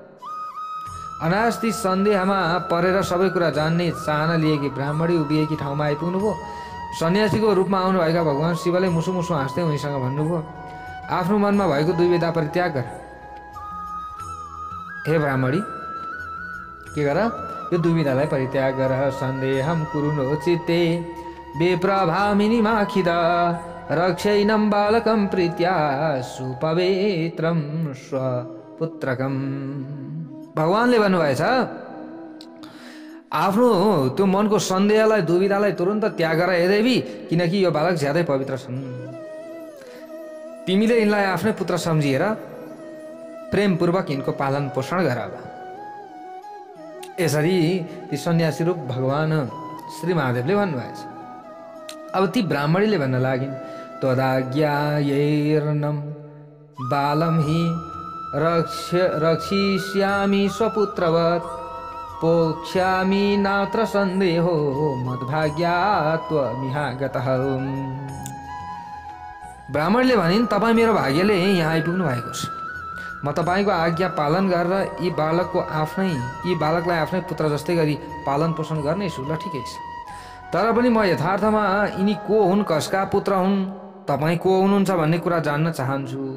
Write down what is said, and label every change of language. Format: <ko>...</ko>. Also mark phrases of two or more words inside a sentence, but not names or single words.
<ne>अनायास ती सन्देहमा परेर सबै कुरा जान्ने चाहना लिएकी ब्राह्मणी उभिएकी ठाउँमा आइपुग्नुभयो। सन्यासीको रूपमा आउनुभएका भगवान शिवले मुसु मुसु हाँस्दै उनीसँग भन्नुभयो, आफ्नो मनमा भएको दुविधा परित्याग गर। हे ब्राह्मणी, के गर? यो दुविधालाई परित्याग गर।</ne> <sa>सन्देहम कुरु नो चित्ते बेप्रभामिनी माखिद रक्षैनं बालकं प्रीत्या सुपवित्रं स्वपुत्रकम्।</sa> <ne>भगवानले भन्नुभएछ, आफ्नो त्यो मनको सन्देहलाई, दुविधालाई तुरन्त त्याग गर हे देवी, किनकि यो बालक ज्यादै पवित्र छन्। तिमीले यिनलाई आफ्नै पुत्र सम्झिएर प्रेमपूर्वक यिनको पालन पोषण गर। यसरी ती सन्यासी रूप भगवान श्री महादेवले भन्नुभएछ। अब ती ब्राह्मणीले भन्न लागिन्,</ne> <sa>त्वदाज्ञायैर्नं बालं हि रक्षिष्यामि स्वपुत्रवत्, पोक्ष्यामि नात्र सन्देहो मद्भाग्यात् त्वमिहागतः।</sa> <ne>ब्राह्मणले भनिन्, तपाईँ मेरो भाग्यले यहाँ आइपुग्नु भएको छ। म तपाईँको आज्ञा पालन गरेर यी बालकलाई आफ्नै पुत्र जस्तै गरी पालन पोषण गर्नेछु। ल ठिकै छ, तर पनि म यथार्थमा यिनी को हुन्, कसका पुत्र हुन्, तपाईँ को हुनुहुन्छ भन्ने कुरा जान्न चाहन्छु।</ne>